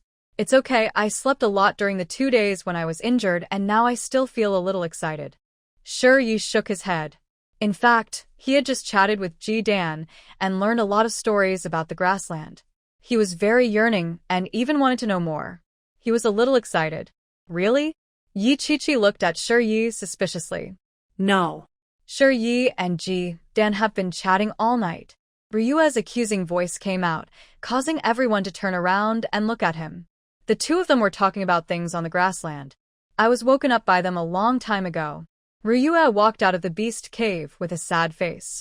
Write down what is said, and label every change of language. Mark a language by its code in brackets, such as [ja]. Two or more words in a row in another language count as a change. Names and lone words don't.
[en] It's okay, I slept a lot during the 2 days when I was injured, and now I still feel a little excited. Yi shook his head. In fact, he had just chatted with Ji-Dan and learned a lot of stories about the grassland. He was very yearning and even wanted to know more. He was a little excited. Really? Yi Chi-Chi looked at Yi suspiciously. No. Yi and Ji-Dan have been chatting all night. Ryua's accusing voice came out, causing everyone to turn around and look at him. The two of them were talking about things on the grassland. I was woken up by them a long time ago. Ryua walked out of the beast cave with a sad face.